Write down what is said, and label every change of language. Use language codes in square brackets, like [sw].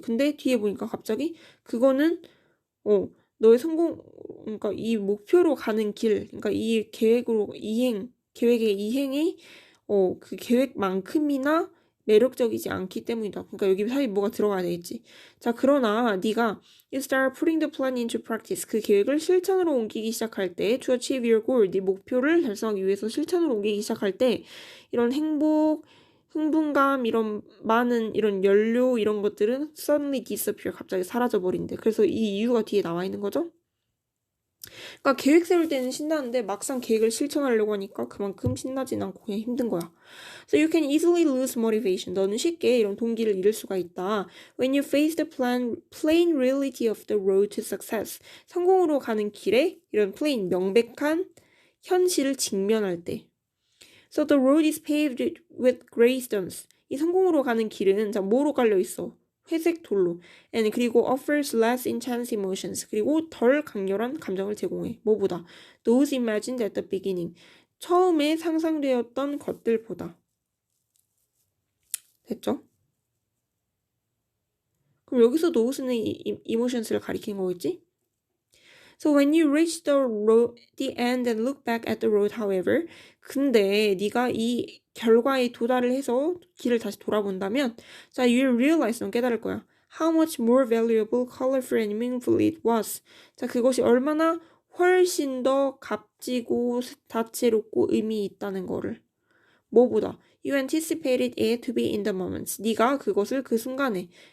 [ko] 근데 뒤에 보니까 갑자기 그거는 너의 그러니까 이 목표로 가는 길, 그러니까 이 계획의 이행이 그 계획만큼이나 매력적이지 않기 때문이다. 그러니까 여기 사이에 뭐가 들어가야 되겠지. 자, 그러나 네가 [en] you start putting the plan into practice. [ko] 그 계획을 실천으로 옮기기 시작할 때 [en] to achieve your goal. [ko] 네 목표를 달성하기 위해서 실천으로 옮기기 시작할 때 이런 행복, 흥분감, 이런 많은 이런 연료 이런 것들은 [en] suddenly disappear. [ko] 갑자기 사라져버린대. 그래서 이 이유가 뒤에 나와 있는 거죠. 그러니까 계획 세울 때는 신나는데 막상 계획을 실천하려고 하니까 그만큼 신나진 않고 그냥 힘든 거야. [en] So you can easily lose motivation. [ko] 너는 쉽게 이런 동기를 잃을 수가 있다. [en] When you face the plain reality of the road to success. [ko] 성공으로 가는 길에 이런 plain, 명백한 현실을 직면할 때. [en] So the road is paved with gray stones. [ko] 이 성공으로 가는 길은 자, 뭐로 깔려 있어? 회색 돌로. [en] And [ko] 그리고 [en] offers less intense emotions. [ko] 그리고 덜 강렬한 감정을 제공해. 뭐보다? [en] Those imagined at the beginning. [ko] 처음에 상상되었던 것들보다. 됐죠? 그럼 여기서 those는 emotions를 가리키는 거겠지? [en] So when you reach the end and look back at the road, however, [ko] 근데 네가 이 결과에 도달을 해서 길을 다시 돌아본다면, [en] 자, you'll realize, [ko] 넌 깨달을 거야. [en] How much more valuable, colorful, and meaningful it was. [ko] 자, 그것이 얼마나 훨씬 더 값지고 다채롭고 의미 있다는 거를. 뭐보다? [en] You anticipated it to be in the moment. [ko] 네가 그것을 그 순간에